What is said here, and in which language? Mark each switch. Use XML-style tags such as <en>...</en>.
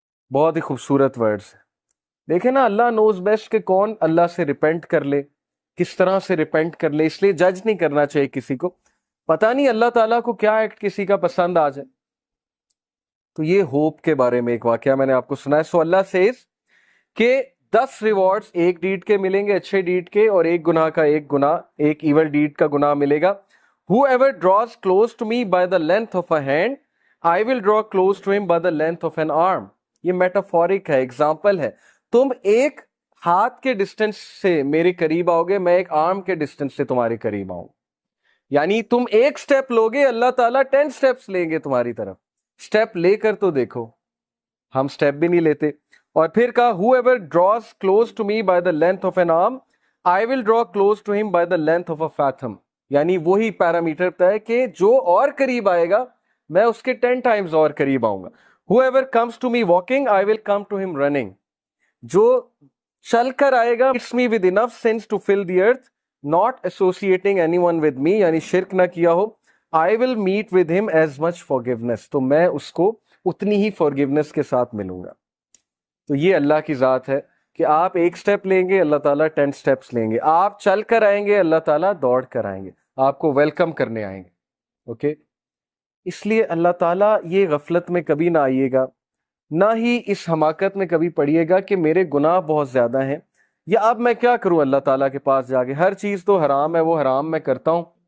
<ur>بہت ہی خوبصورت ورڈز ہیں. دیکھیں نا، اللہ نوز بیسٹ کہ کون اللہ سے ریپینٹ کر لے، کس طرح سے ریپینٹ کر لے. اس لیے جج نہیں کرنا چاہیے کسی کو، پتہ نہیں اللہ تعالیٰ کو کیا ایکٹ کسی کا پسند آ جائے. تو یہ ہوپ کے بارے میں ایک واقعہ میں نے آپ کو سنا ہے. سو اللہ سیز کہ 10 ریوارڈز ایک ڈیڈ کے ملیں گے، اچھے ڈیڈ کے، اور ایک گناہ کا ایک ایول ڈیڈ کا گناہ ملے گا.</ur> <en>Whoever draws close to me by the length of a hand, I will draw close to him by the length of an arm.</en> <ur>یہ میٹافورک ہے، ایگزامپل ہے. تم ایک ہاتھ کے ڈسٹینس سے میرے قریب آؤ گے، میں ایک آرم کے ڈسٹینس سے تمہارے قریب آؤں. یعنی تم ایک سٹیپ لوگے، اللہ تعالیٰ 10 سٹیپس لیں گے تمہاری طرف. سٹیپ لے کر تو دیکھو، ہم سٹیپ بھی نہیں لیتے. اور پھر کہا</ur> <en>whoever draws close to me by the length of an arm, I will draw close to him by the length of a fathom. یعنی وہی parameter طے ہے کہ جو اور قریب آئے گا میں اس کے 10 ٹائمز اور قریب آؤں گا. whoever comes to me walking, I will come to him running.</en> <ur>جو چل کر آئے گا</ur> <en>it's me with enough sense to fill the earth, not associating anyone with me,</en> <ur>یعنی شرک نہ کیا ہو.</ur> <en>I will meet with him as much forgiveness.</en> <ur>تو میں اس کو اتنی ہی forgiveness کے ساتھ ملوں گا. تو یہ اللہ کی ذات ہے کہ آپ ایک سٹیپ لیں گے، اللہ تعالیٰ 10 سٹیپس لیں گے. آپ چل کر آئیں گے، اللہ تعالیٰ دوڑ کر آئیں گے، آپ کو ویلکم کرنے آئیں گے. اوکے، اس لیے اللہ تعالیٰ یہ غفلت میں کبھی نہ آئیے گا، نہ ہی اس حماقت میں کبھی پڑیے گا کہ میرے گناہ بہت زیادہ ہیں، یا اب میں کیا کروں اللہ تعالیٰ کے پاس جا کے، ہر چیز تو حرام ہے، وہ حرام میں کرتا ہوں.</ur>